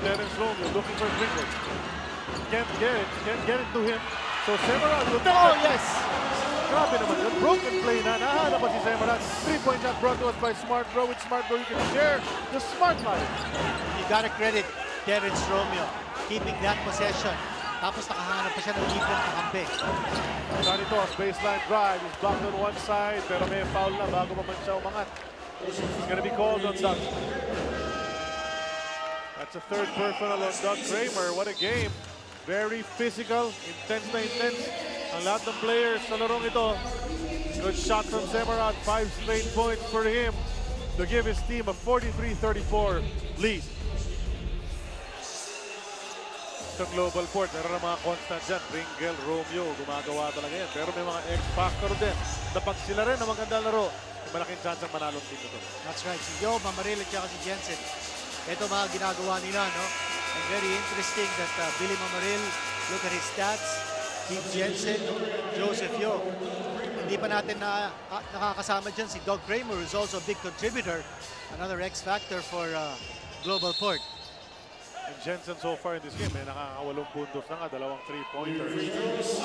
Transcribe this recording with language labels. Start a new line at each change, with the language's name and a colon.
English: Terence Romeo looking for Pringle. Can't get it to him. So Semeran will... Oh, yes!
Filipino: Grabe naman yun. Broken play na. Nahanap pa si Semeran.
English: 3-point shot brought to us by Smart Bro. With Smart Bro, you can share the Smart Life. You gotta credit Terence Romeo keeping that possession.
Filipino: Tapos nakahanap pa siya ng different kakampi.
English: Sonny Toss, baseline drive. He's blocked on one side.
Filipino: Pero may foul na bago pa man siya umangat.
English: He's gonna be called on Doug. That's a third personal on Doug Kramer. What a game. Very physical.
Filipino: Intense na intense. Ang lahat ng players sa larong ito.
English: Good shot from Semeran. 5 straight points for him to give his team a 43-34 lead.
Filipino: Sa GlobalPort, meron na mga constant dyan. Pringle, Romeo, gumagawa talaga yan. Pero may mga X-factor din. Napag sila rin na magandang laro, may malaking chance ang manalong team ito.
English: That's right. Si Joe, Mamaril at saka si Jensen.
Filipino: Ito mga ginagawa nila, no?
English: And very interesting that Billy Mamaril, look at his stats.
Filipino: Keith Jensen, Joseph Yo. Hindi pa natin nakakasama dyan si Doug Kramer,
English: who's also a big contributor. Another X-factor for GlobalPort. And Jensen so far in this game,
Filipino: may nakakawalong puntos na nga,
English: 2 3-pointers.